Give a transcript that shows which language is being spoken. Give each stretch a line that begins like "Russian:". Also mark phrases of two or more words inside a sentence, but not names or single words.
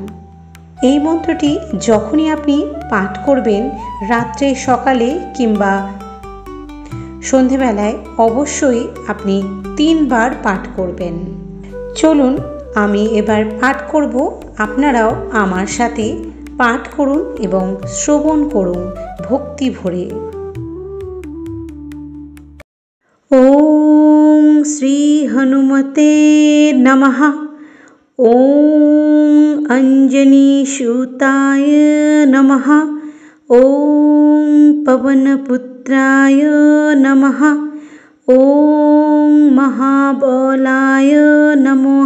Bangla: এই মন্ত্রটি যখনই আপনি পাঠ করবেন রাত্রে, সকালে কিংবা সন্ধেবেলায় অবশ্যই আপনি 3 বার পাঠ করবেন। চলুন আমি এবার পাঠ করব, আপনারাও আমার সাথে পাঠ করুন এবং শ্রবণ করুন ভক্তি ভরে।
Sanskrit: ওম শ্রী হনুমতে নমঃ। ওম অঞ্জনী সুতায় নমঃ। ওম পবনপুত্রায় নমঃ। ওম মহাবলায় নমঃ।